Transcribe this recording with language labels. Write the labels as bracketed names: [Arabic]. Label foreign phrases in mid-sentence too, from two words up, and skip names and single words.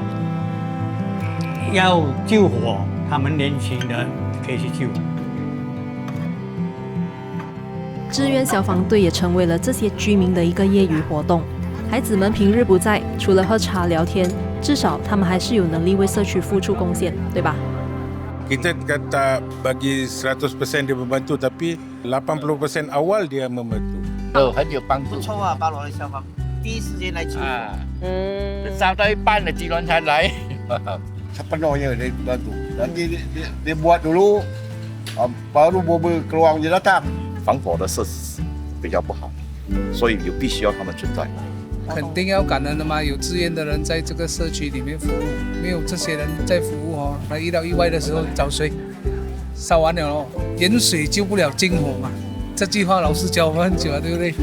[Chinese] 要救火，他们年轻人可以去救。志愿消防队也成为了这些居民的一个业余活动。孩子们平日不在，除了喝茶聊天，至少他们还是有能力为社区付出贡献，对吧 [Malay] ？Kita kata bagi 100% dia membantu, tapi 80% awal dia membantu. [Chinese] 很有帮助。不错啊，巴罗的消防第一时间来救火。烧到一半了，机关才来。 [Malay] Sepenuhnya dia bantu. Nanti dia buat dulu, baru mobil keluar je datang. [Chinese] 防火的设施比较不好，所以有必须要他们存在。肯定要感恩的嘛，有志愿的人在这个社区里面服务，没有这些人在服务那遇到意外的时候找谁？烧完了哦，远水救不了近火嘛。这句话老师教我们很久了，对不对？